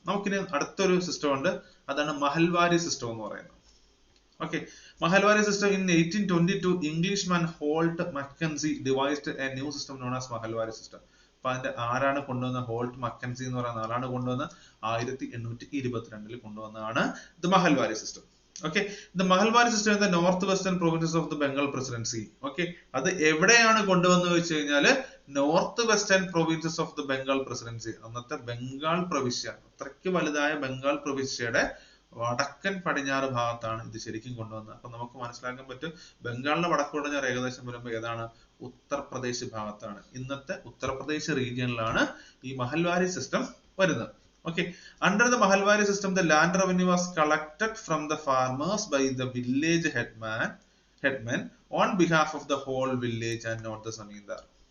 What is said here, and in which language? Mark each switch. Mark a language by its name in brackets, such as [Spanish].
[Malayalam] നമുക്കിനി അടുത്തൊരു സിസ്റ്റം ഉണ്ട്, അതാണ് മഹൽവാരി സിസ്റ്റം എന്ന് പറയുന്നത്. [English] Okay, Mahalwari system in 1822 Englishman Holt Mackenzie devised a new system known as Mahalwari system. [Malayalam] അപ്പൊ അതിന്റെ ആരാണ് കൊണ്ടുവന്ന? ഹോൾട്ട് മക്കൻസി എന്ന് പറയുന്ന ആളാണ് കൊണ്ടുവന്ന 1822 കൊണ്ടുവന്നതാണ് the Mahalwari system. [English] Okay, the Mahalwari system in the northwestern provinces of the Bengal presidency. [Malayalam] Okay, അത് എവിടെയാണ് കൊണ്ടുവന്നു വെച്ച് കഴിഞ്ഞാല് north western provinces of the Bengal presidency. അന്നത്തെ ബംഗാൾ പ്രവിശ്യ, അത്രയ്ക്ക് വലുതായ ബംഗാൾ പ്രവിശ്യയുടെ വടക്കൻ പടിഞ്ഞാറ് ഭാഗത്താണ് ഇത് ശരിക്കും കൊണ്ടുവന്നത്. അപ്പൊ നമുക്ക് മനസ്സിലാക്കാൻ പറ്റും ബംഗാളിന്റെ വടക്ക് പടിഞ്ഞാറ് ഏകദേശം വരുമ്പോൾ ഏതാണ്? ഉത്തർപ്രദേശ് ഭാഗത്താണ്. ഇന്നത്തെ ഉത്തർപ്രദേശ് റീജിയനിലാണ് ഈ മഹൽവാരി സിസ്റ്റം വരുന്നത്. [English] Okay, under the Mahalwari system, the land revenue was collected from the farmers by the village headman on behalf of the whole village and not the zamindar.